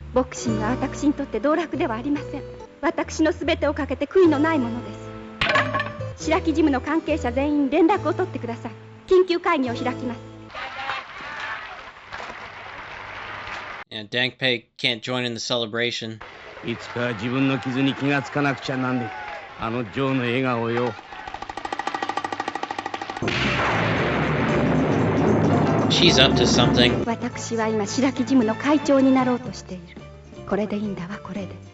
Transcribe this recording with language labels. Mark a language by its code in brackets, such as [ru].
[ja] ボクシングは私にとって道楽ではありません。私の全てをかけて悔いのないものです。白木ジムの関係者全員連絡を取ってください。緊急会議を開きます。 [en] And Dangpei can't join in the celebration. [ja] いつか自分の傷に気がつかなくちゃなんで。あのジョーの笑顔よ。 [en] She's up to something. [ja] 私は今白木ジムの会長になろうとしている。これでいいんだわ、これで。